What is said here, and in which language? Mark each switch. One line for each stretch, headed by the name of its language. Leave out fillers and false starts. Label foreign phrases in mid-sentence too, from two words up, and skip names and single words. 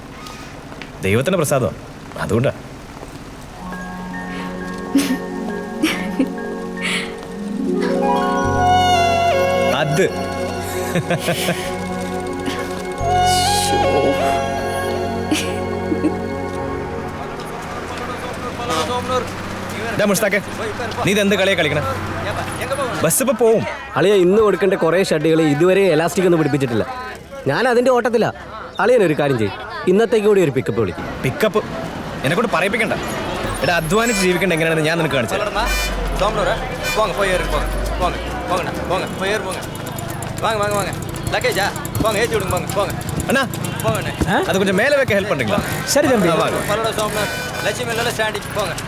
Malayalam: ദൈവത്തിൻ്റെ പ്രസാദമാണ്, അതുകൊണ്ടാണ്. അത് മുസ്താഖേ, നീ ഇതെന്ത് കളിയാ കളിക്കണം? ബസ് ഇപ്പൊ പോവും. അളിയ ഇന്ന് കൊടുക്കേണ്ട കുറേ ഷർട്ടുകൾ ഇതുവരെ എലാസ്റ്റിക് ഒന്നും പിടിപ്പിച്ചിട്ടില്ല. ഞാൻ അതിന്റെ ഓട്ടത്തില. അളിയനൊരു കാര്യം ചെയ്യും, ഇന്നത്തേക്ക് കൂടി ഒരു പിക്കപ്പ് വിളിക്കും. പിക്കപ്പ് എന്നെ കൊണ്ട് പറയിപ്പിക്കണ്ട. എടാ, അധ്വാനിച്ച് ജീവിക്കേണ്ട എങ്ങനെയാണെന്ന് ഞാൻ നിനക്ക് കാണിച്ചു.
Tamil: அண்ணா அது கொஞ்சம் மேலே வைக்க ஹெல்ப் பண்ணுறீங்களா? சரி தம்பி. லட்சுமி நல்ல ஸ்டாண்டிங் போங்க.